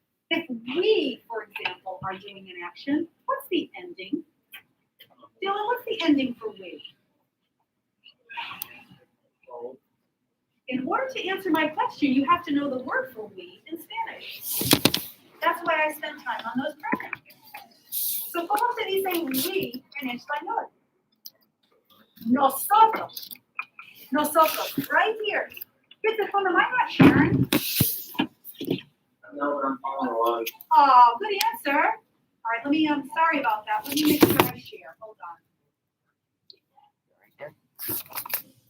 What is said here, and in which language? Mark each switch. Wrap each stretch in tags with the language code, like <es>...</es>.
<en>If we, for example, are doing an action, what's the ending? Dylan, what's the ending for we? In order to answer my question, you have to know the word for we in Spanish. That's why I spend time on those pronouns.</en> <es>So, ¿cómo se dice we en español? Nosotros. Nosotros,</es> <en>right here. Get the phone, am I not sharing? No, I'm following along. Oh, good answer. All right, I'm sorry about that. Let me make sure I share. Hold on.</en>